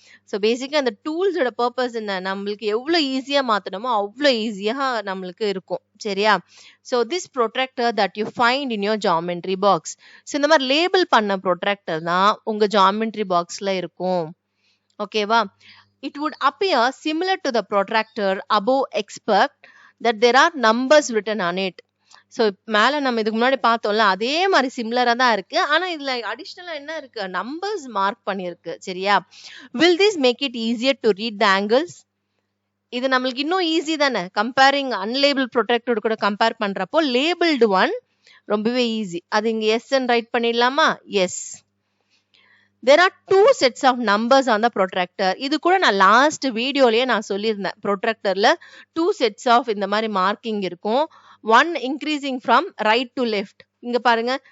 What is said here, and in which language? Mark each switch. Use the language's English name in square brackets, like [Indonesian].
[Tamil] So பேசிக்கா அந்த டூல்ஸோட purpose என்ன, நம்மளுக்கு எவ்வளவு ஈஸியா மாத்தணுமோ அவ்வளோ ஈஸியா நம்மளுக்கு இருக்கும், சரியா? [English] So this protractor that you find in your geometry box. [Tamil] So இந்த மாதிரி லேபிள் பண்ண ப்ரொட்ராக்டர் தான் உங்க ஜாமெட்ரி பாக்ஸ்ல இருக்கும். ஓகேவா? [English] It would appear similar to the protractor above except that there are numbers written on it. [Tamil] So மேல நம்ம இதுக்கு முன்னாடி பார்த்தோம்ல அதே மாதிரி சிமிலரா தான் இருக்கு. ஆனா இதுல அடிஷனலா என்ன இருக்கு? நம்பர்ஸ் மார்க் பண்ணிருக்கு, சரியா? [English] Will this make it easier to read the angles? [Tamil] இது நம்மளுக்கு இன்னும் ஈஸி தானே, கம்பேரிங் அன்லேபிள் ப்ரொட்ராக்டர் கூட கம்பேர் பண்றப்போ லேபிள்டு ஒன் ரொம்பவே ஈஸி. அது இங்க எஸ் ரைட் பண்ணிடலாமா? S. [English] There are two sets of numbers on the protractor. [Tamil] இது கூட நான் லாஸ்ட் வீடியோலயே நான் சொல்லியிருந்தேன். ப்ரொட்ராக்டர்ல [English] 2 sets of [Tamil] இந்த மாதிரி மார்க்கிங் இருக்கும். [English] One increasing from right to left. [Tamil] இங்க பாருங்க